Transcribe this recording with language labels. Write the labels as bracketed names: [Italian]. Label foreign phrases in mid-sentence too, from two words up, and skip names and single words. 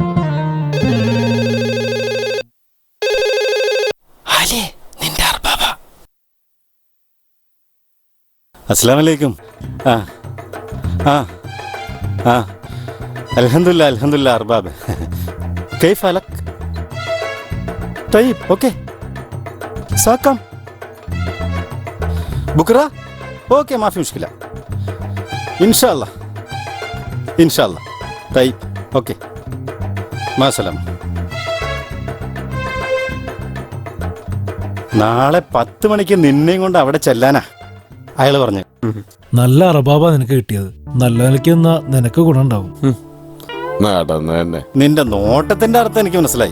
[Arabic] അസ്സലാമലൈക്കും. الحمد لله أرباب. كيف حالك? طيب اوكي ساكم بكره اوكي ما في مشكله ان شاء الله طيب اوكي مع السلامه. [Malayalam] നാളെ 10 മണിക്ക് നിന്നെയും കൊണ്ട് അവിടെ ചെല്ലാനാ അയാള് പറഞ്ഞു. നല്ല അറബാബ നിനക്ക് കിട്ടിയത്. നല്ല നിലയ്ക്ക് നിന്നാ നിനക്ക് ഗുണമുണ്ടാവും. നിന്റെ നോട്ടത്തിന്റെ അർത്ഥം എനിക്ക് മനസ്സിലായി.